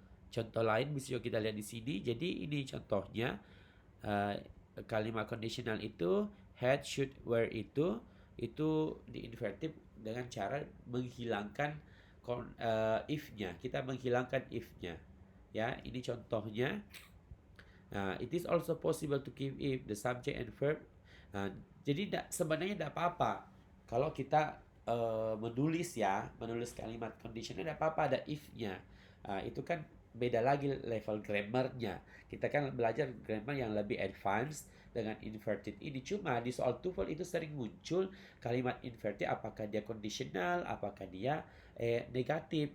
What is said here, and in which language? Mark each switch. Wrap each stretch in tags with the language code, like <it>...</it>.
<id>Contoh lain bisa kita lihat di sini. Jadi ini contohnya kalimat conditional itu had, should, were itu diinverted dengan cara menghilangkan if-nya. Kita menghilangkan if-nya. Ya, ini contohnya.</id> <en>It is also possible to keep if the subject and verb.</en> <id>Jadi sebenarnya tidak apa-apa kalau kita menulis kalimat conditional, tidak apa-apa ada if-nya. Itu kan beda lagi level grammarnya. Kita kan belajar grammar yang lebih advance dengan inverted ini. Cuma di soal TOEFL itu sering muncul kalimat inverted, apakah dia conditional, apakah dia negatif.</id>